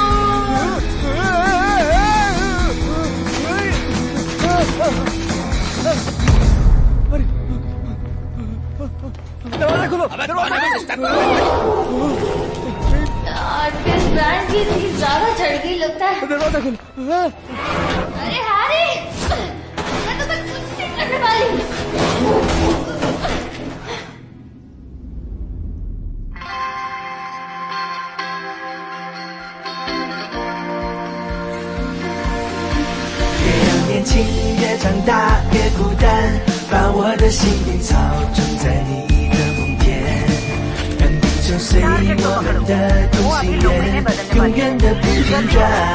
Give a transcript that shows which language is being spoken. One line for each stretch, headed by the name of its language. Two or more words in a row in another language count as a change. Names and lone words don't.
Hindi: दरवाजा खोलो। इस ब्रांड की चीज ज्यादा चढ़ गई लगता है। दरवाजा खोलो। अरे हैरी, मैं तो कुछ नहीं करने वाली।
Chinese: 年轻越长大越孤单，把我的心灵操纵在你的梦田，让地球随我们的同心圆，永远的不间断。